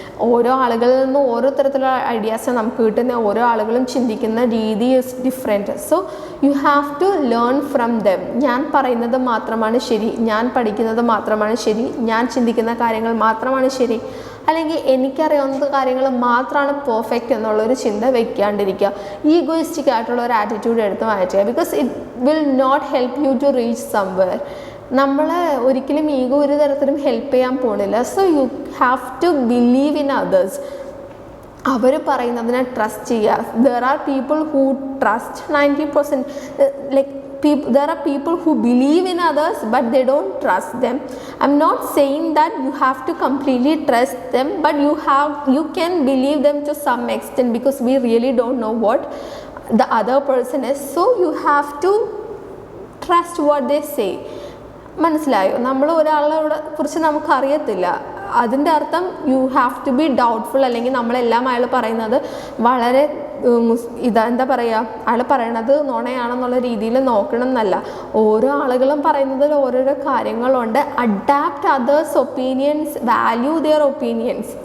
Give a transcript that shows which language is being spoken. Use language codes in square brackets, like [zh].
[ml] ഓരോ ആളുകളിൽ നിന്നും ഓരോ തരത്തിലുള്ള ഐഡിയാസ് നമുക്ക് കിട്ടുന്ന, ഓരോ ആളുകളും ചിന്തിക്കുന്ന രീതി [en] is different. So you have to learn from them. [ml] ഞാൻ പറയുന്നത് മാത്രമാണ് ശരി, ഞാൻ പഠിക്കുന്നത് മാത്രമാണ് ശരി, ഞാൻ ചിന്തിക്കുന്ന കാര്യങ്ങൾ മാത്രമാണ് ശരി, അല്ലെങ്കിൽ എനിക്കറിയാവുന്ന കാര്യങ്ങൾ മാത്രമാണ് പെർഫെക്റ്റ് എന്നുള്ളൊരു ചിന്ത വെക്കാണ്ടിരിക്കുക. ഈഗോയിസ്റ്റിക് ആയിട്ടുള്ള ഒരു ആറ്റിറ്റ്യൂഡ് എടുത്ത് മാറ്റുക, [en] Because it will not help you to reach somewhere. [ml] നമ്മൾ ഒരിക്കലും ഈഗോ ഒരു തരത്തിലും ഹെൽപ്പ് ചെയ്യാൻ പോണില്ല. [en] So you have to believe in others. [ml] അവർ പറയുന്നതിനെ ട്രസ്റ്റ് ചെയ്യുക. [en] There are people who trust 90%, like there are people who believe in others but they don't trust them. I'm not saying that you have to completely trust them, but you can believe them to some extent, because we really don't know what the other person is. So you have to trust what they say. [ml] മനസ്സിലായോ? നമ്മൾ ഒരാളെ കുറിച്ച് നമുക്കറിയത്തില്ല, അതിൻ്റെ അർത്ഥം [en] you have to be doubtful, [ml] അല്ലെങ്കിൽ നമ്മളെല്ലാം അയാൾ പറയുന്നത് വളരെ എന്താ പറയുക, അയാൾ പറയണത് നുണയാണെന്നുള്ള രീതിയിൽ നോക്കണം എന്നല്ല. ഓരോ ആളുകളും പറയുന്നതിൽ ഓരോരോ കാര്യങ്ങളുണ്ട്. [en] Adapt others opinions, value their opinions.